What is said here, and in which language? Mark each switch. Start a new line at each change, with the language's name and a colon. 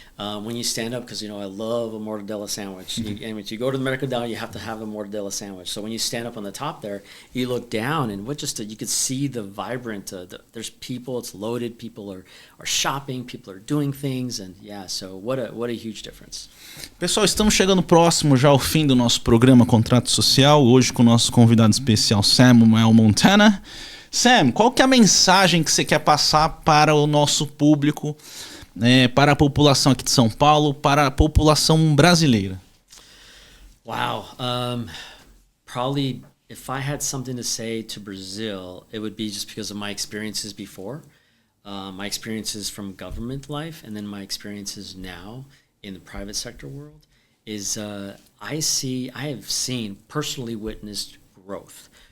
English: When you stand up, because, you know, I love a mortadella sandwich. And when you go to the Mercadão, you have to have a mortadella sandwich. So when you stand up on the top there, you look down, and you could see the vibrant, there's people, it's loaded, people are shopping, people are doing things, and yeah, so what a huge difference.
Portuguese: Pessoal, estamos chegando próximo já ao fim do nosso programa Contrato Social, hoje com o nosso convidado especial Samuel Montana. Sam, qual que é a mensagem que você quer passar para o nosso público, para a população aqui de São Paulo, para a população brasileira?
English: Wow. Probably if I had something to say to Brazil, it would be just because of my experiences before, my experiences from government life, and then my experiences now in the private sector world, is I have seen, personally witnessed growth.